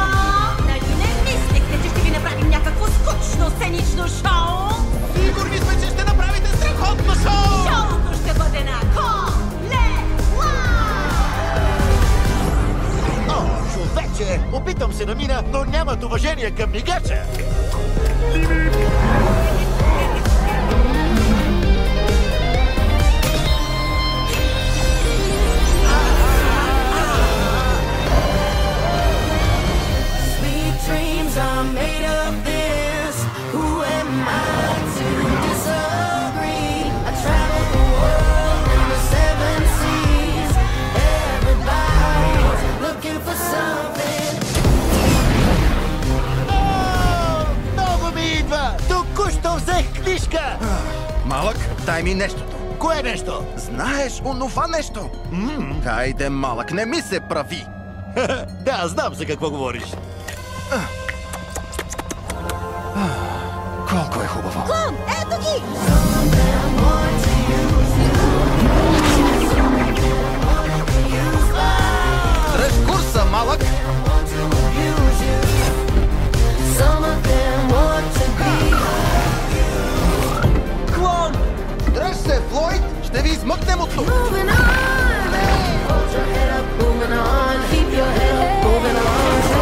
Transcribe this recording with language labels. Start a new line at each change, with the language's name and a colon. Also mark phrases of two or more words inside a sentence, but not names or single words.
Bulgarian: Нали не мислихте, че ще ви направим някакво скучно сценично шоу? Сигурни сме, че ще направите страхотно шоу! Шоуто ще бъде на Колела! О, човече! Опитам се да мина, но нямат уважение към мигача!
English: Sweet dreams are made of this. Who am I to disagree? I travel the world in the 7 seas. Everybody's looking for something.
Bulgarian: Много ми идва! Току-що взех книжка! Малък, дай ми нещото. Кое нещо? Знаеш онова нещо? Хайде, малък, не ми се прави! Да, знам за какво говориш. Колко е хубаво! Клон, ето ги! Дръж курса, малък!
English: Some of them want to be.
Bulgarian: Клон! Дръж се, Флойд! Ще ви измъкнем от тук!
English: Moving on, hey, hold your head up, moving on, keep your head up, moving on.